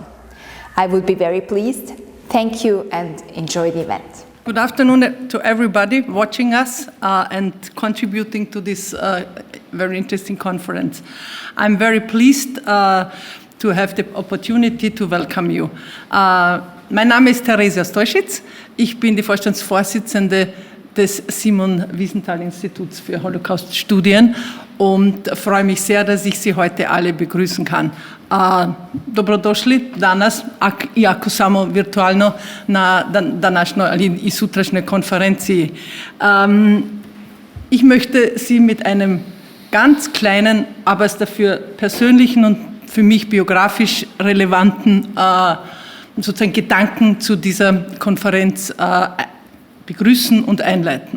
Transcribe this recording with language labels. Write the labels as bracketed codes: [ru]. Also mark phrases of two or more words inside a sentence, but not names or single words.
[en] I would be very pleased. Thank you and enjoy the event. Good afternoon to everybody watching us and contributing to this very interesting conference. I'm very pleased to have the opportunity to welcome you. [de] Mein Name ist Terezija Stoisits. Ich bin die Vorstandsvorsitzende des Simon Wiesenthal Instituts für Holocaust-Studien und freue mich sehr, dass ich Sie heute alle begrüßen kann. [hr] Dobrodošli danas, iako samo virtualno, na današnjoj i sutrašnjoj konferenciji. [de] Ich möchte Sie mit einem ganz kleinen, aber dafür persönlichen und für mich biografisch relevanten sozusagen Gedanken zu dieser Konferenz begrüßen und einleiten.